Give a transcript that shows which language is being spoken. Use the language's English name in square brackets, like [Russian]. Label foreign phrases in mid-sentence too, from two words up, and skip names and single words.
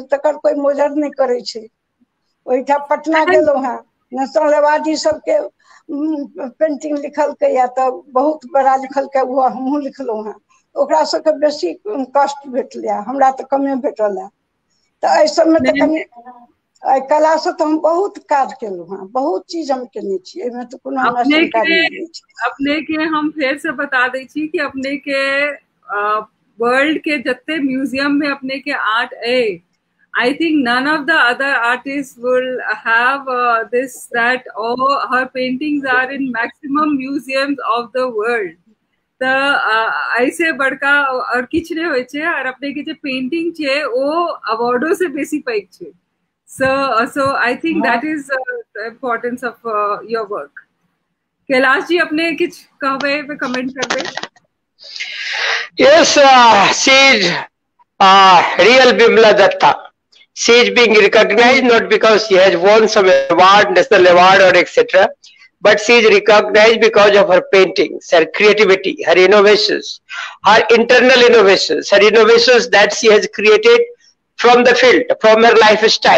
[Maithili] तकर कोई मोजर नहीं करे छै ओइठा पटना गेलहुँ हैं [English] national award [Maithili] सबके पेंटिंग लिखलकै या तो बहुत बड़ा लिखलकै वो हमहूँ लिखलहुँ हैं ओकरा सबके बेसी कष्ट भेटलै हमरा तो कमे भेटल है तो एहि सबमे तो कनि कला से तो हम बहुत काज केलहुँ हैं बहुत चीज हम केने छी एहिमे तो कोनो हमरा जानकारी नहीं छै अपने के हम फिर से बता दै छी कि अपने के वर्ल्ड के जत्ते म्यूजियम में अपने के आर्ट है [English] I think none of the other artists will have this that all her paintings are in maximum museums of the world. [Maithili] तो ऐसे बड़का और किछ नहीं होय छे और अपने के जे पेंटिंग छे वो अवार्डों से बेसी पैक छे [English] so I think that is the importance of your work. [Maithili] कैलाश जी अपने किछ कहबे पे कमेंट करबे [English] Yes, she is real Bimla Datta. She is being recognized not because she has won some award, national award or etc. But she is recognized because of her paintings, her creativity, her innovations, her internal innovations, her innovations that she has created from the field, from her lifestyle.